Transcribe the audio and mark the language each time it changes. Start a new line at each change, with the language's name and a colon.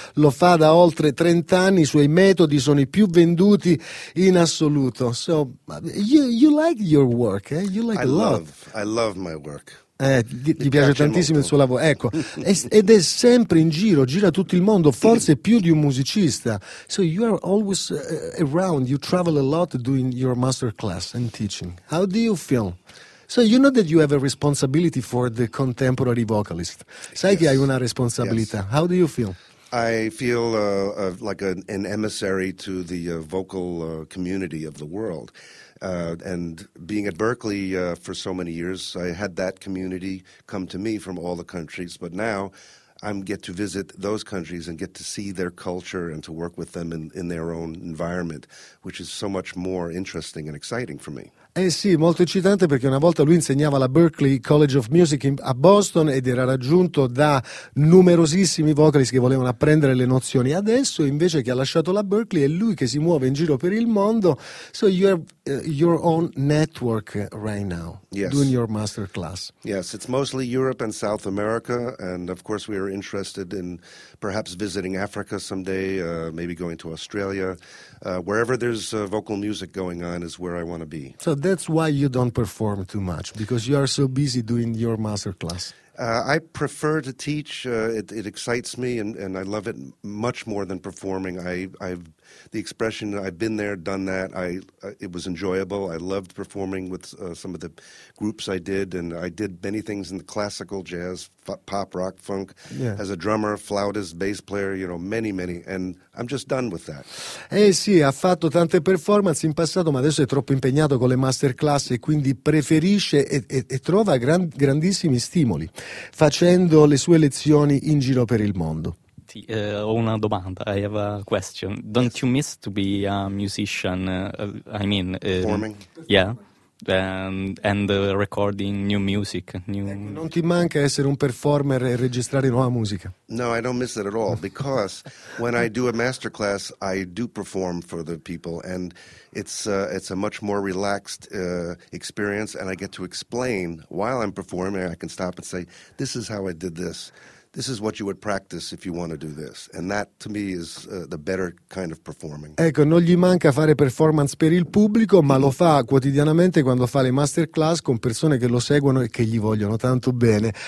Italian: Lo fa da oltre 30 anni, i suoi metodi sono i più venduti in assoluto.
English: So, you like your work, eh? You like I love my work.
Italian: Gli piace tantissimo molto. Il suo lavoro, ecco, ed è sempre in giro, gira tutto il mondo, forse più di un musicista.
English: So you are always around, you travel a lot doing your master class and teaching. How do you feel? So you know that you have a responsibility for the contemporary vocalist.
Italian: Sai
English: yes.
Italian: che hai una responsabilità.
English: Yes. How do you feel? I feel like an emissary to the vocal community of the world. And being at Berkeley for so many years, I had that community come to me from all the countries, but now I get to visit those countries and get to see their culture and to work with them in their own environment, which is so much more interesting and exciting for me.
Italian: Eh sì, molto eccitante, perché una volta lui insegnava alla Berklee College of Music a Boston ed era raggiunto da numerosissimi vocalist che volevano apprendere le nozioni. Adesso invece che ha lasciato la Berklee è lui che si muove in giro per il mondo.
English: So you have your own network right now, yes. Doing your master class. Yes, it's mostly Europe and South America, and of course we are interested in perhaps visiting Africa someday, maybe going to Australia. Wherever there's vocal music going on is where I want to be. So that's why you don't perform too much, because you are so busy doing your master class. I prefer to teach. It excites me, and I love it much more than performing. I've been there, done that. It was enjoyable. I loved performing with some of the groups I did, and I did many things in the classical, jazz, pop, rock, funk, yeah. As a drummer, flautist, bass player, you know, many, many, and I'm just done with that.
Italian: Sì, ha fatto tante performance in passato, ma adesso è troppo impegnato con le masterclass e quindi preferisce e trova grandissimi stimoli facendo le sue lezioni in giro per il mondo. Ho una domanda.
English: I have a question. Don't you miss to be a musician? Performing? Yeah. Recording new music.
Italian: Non ti manca essere un performer e registrare nuova musica?
English: No, I don't miss it at all, because when I do a masterclass, I do perform for the people, and it's a much more relaxed experience, and I get to explain while I'm performing. I can stop and say, this is how I did this. This is what you would practice if you want to do this. And that, to me, is the better kind of performing.
Italian: Ecco, non gli manca fare performance per il pubblico, ma lo fa quotidianamente quando fa le masterclass con persone che lo seguono e che gli vogliono tanto bene.